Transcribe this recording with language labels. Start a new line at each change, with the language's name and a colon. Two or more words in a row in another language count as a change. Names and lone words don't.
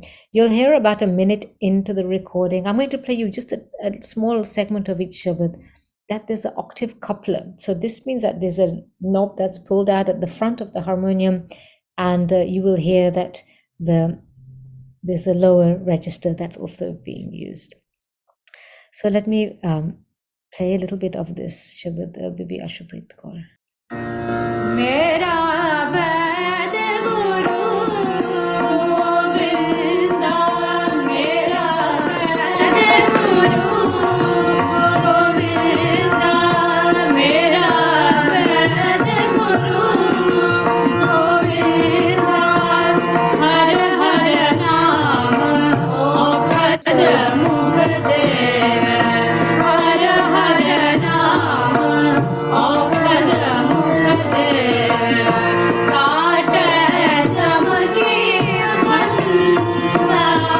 English: You'll hear about a minute into the recording. I'm going to play you just a small segment of each shabad, that there's an octave coupler. So this means that there's a knob that's pulled out at the front of the harmonium, and you will hear that there's a lower register that's also being used. So let me play a little bit of this shabad, Bibi Ashuprit Kaur.
Punjabi: ਮੇਰਾ ਵੈਦ ਗੁਰੂ ਗੋਵਿੰਦਾ, ਮੇਰਾ ਵੈਦ ਗੁਰੂ ਗੋਵਿੰਦਾ, ਮੇਰਾ ਵੈਦ ਗੁਰੂ ਗੋਵਿੰਦਾ, ਹਰਿ ਹਰਿ ਨਾਮੁ ਅਉਖਧੁ ਮੁਖਿ ਦੇ, ਹਰਿ ਹਰਿ ਨਾਮੁ ਅਉਖਧੁ ਮੁਖਿ ਦੇ, ਕਾਟੇ ਚਮਕੀ ਭੰਡਾ,